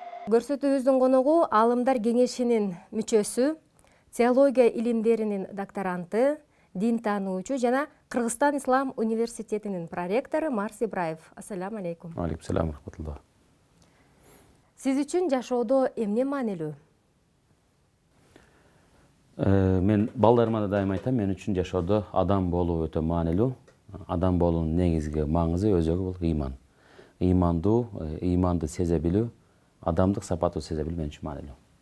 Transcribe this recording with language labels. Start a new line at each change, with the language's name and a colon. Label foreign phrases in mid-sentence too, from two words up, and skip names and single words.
Kyrgyz: Көрсөтүүбүздүн коногу Аалымдар кеңешинин мүчөсү, теология илимдеринин докторанты, дин таануучу жана Кыргызстан Ислам университетинин проректору Марс Ибраев.
Arabic: السلام عليكم. عليكم السلام رحمة الله.
Kyrgyz: Сиз үчүн жашоодо эмне маанилүү? Мен балдарыма да дайым айтам, мен үчүн жашоодо адам болуу өтө маанилүү. Адам болуунун негизги маңызы өзөгү бул ыйман. Ыйманды сезе билүү, адамдык сапаттуу сезе билүү мен үчүн маанилүү.